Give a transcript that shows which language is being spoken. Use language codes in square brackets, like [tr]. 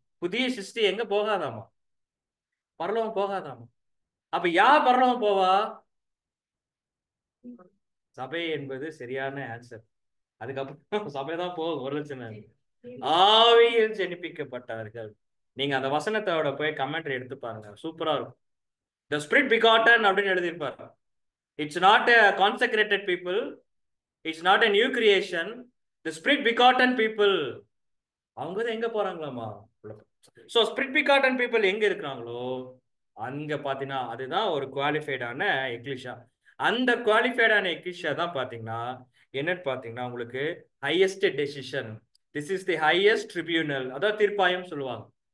[ta] புதிய சிருஷ்டி எங்க போகாதாமா, பரலோகம் போகாதாமா. அப்ப யார் பரலோகம் போவா, சபை என்பது சரியான ஆன்சர். அதுக்கப்புறம் சபை தான் போகும். 1,00,000 ஆவியில் ஜெனிப்பிக்கப்பட்டவர்கள். நீங்க அந்த வசனத்தோட போய் கமெண்ட்ரி எடுத்து பாருங்க, சூப்பரா இருக்கும். [en] The spirit begotten [ta] அப்படின்னு எழுதியிருப்பாரு. [en] It's not a consecrated people, it's not a new creation. The spirit begotten people, [ta] அவங்க தான் எங்க போறாங்களாமா. சோ spirit begotten people எங்க இருக்கிறாங்களோ அங்க பாத்தீங்கன்னா அதுதான் ஒரு குவாலிஃபைடான எக்லிஷா. அந்த குவாலிஃபைடான எக்லிஷா தான் பாத்தீங்கன்னா என்னன்னு பாத்தீங்கன்னா உங்களுக்கு [en] highest decision, this is the highest tribunal, [ta] அதாவது தீர்ப்பாயம் சொல்லுவாங்க.